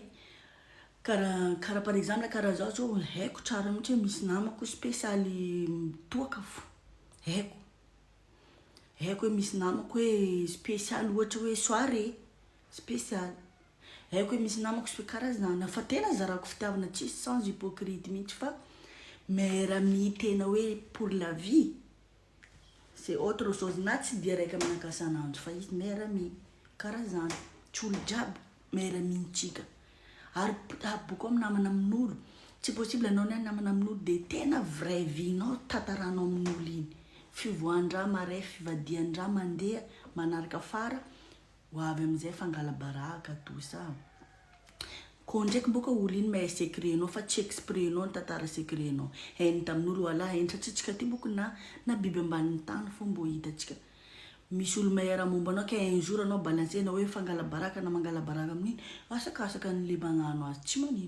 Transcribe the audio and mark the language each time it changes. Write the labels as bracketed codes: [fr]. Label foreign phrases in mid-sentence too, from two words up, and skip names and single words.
[mg] Karaha [fr] par exemple [mg] karaha zao zao haiko tsara mihitsy hoe misy namako spécialy toaka fo. Haiko hoe misy namako hoe spécialy ohatra hoe soirée spécialy. Haiko hoe misy namako karaha zany. Fa tena zarako fitiavana tsisy [fr] sans hypocrite [mg] mihitsy fa miara-mi tena hoe [fr] pour la vie. C'est autre chose. [mg] Na tsy dia raika aminaka isan'andro fa izy miara-mi. Karaha zany. Tsy olo jiaby miara-mintsika. Ary boko amin'ny namana amin'olo. Tsy possible anao namana amin'olo de tena [fr] vraie vie- [mg] nao tantaranao amin'olo iny. Fivoahan-draha maray, fivadihan-draha mandeha, manaraka fara, ho avy amin'izay fangala-baraka, [fr] tout ça. [mg] Koa ndraiky boka olo iny mahay secretnao fa tsy exprès-nao ny tantara secretnao. Hainy tamin'olo wala hainy satria tsika ty boka na biby ambanin'ny tany fo mbo hitantsika. Misy olo mahay raha mombanao ka [fr] un jour [mg] anao balansena hoe fangala-baraka na mangala-baraka amin'iny, asakasaka n'le magnano azy tsy manino.